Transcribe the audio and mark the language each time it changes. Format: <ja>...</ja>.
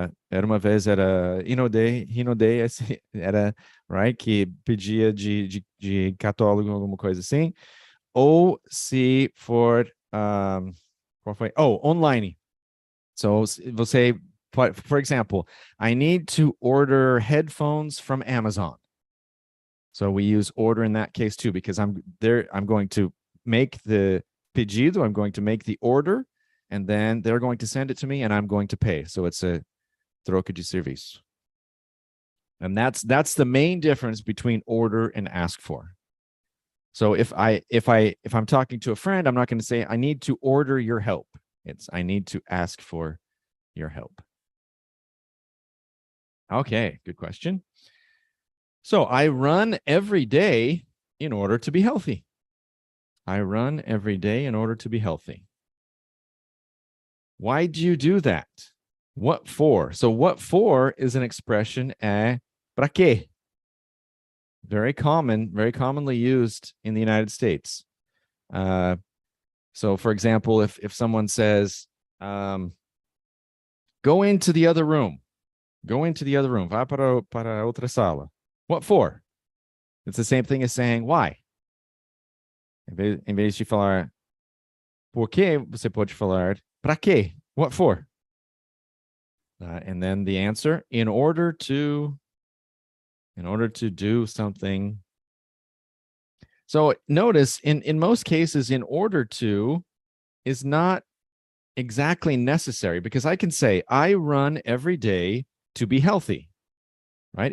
<pt>Era uma vez, era Hinode, era, right, que pedia de catálogo, alguma coisa assim. Ou se for, qual foi? Oh, online. So, você</pt> <en>For example, I need to order headphones from Amazon. So we use order in that case too, because I'm going to make the pedido, I'm going to make the order, and then they're going to send it to me and I'm going to pay. So it's a</en> <pt>troca de serviço.</pt> <en>And that's the main difference between order and ask for. So if I'm talking to a friend, I'm not going to say I need to order your help. It's I need to ask for your help. Okay, good question. So I run every day in order to be healthy. I run every day in order to be healthy. Why do you do that? What for? So what for is an expression</en> <pt>para quê?</pt> <en>Very commonly used in the United States. So for example, if someone says, go into the other room,</en> <pt>vá para outra sala.</pt> <en>What for? It's the same thing as saying why.</en> <pt>Em vez de falar por quê, você pode falar para quê?</pt> <en>What for? And then the answer, in order to do something. So notice in most cases, in order to is not exactly necessary, because I can say I run every day to be healthy, right?</en>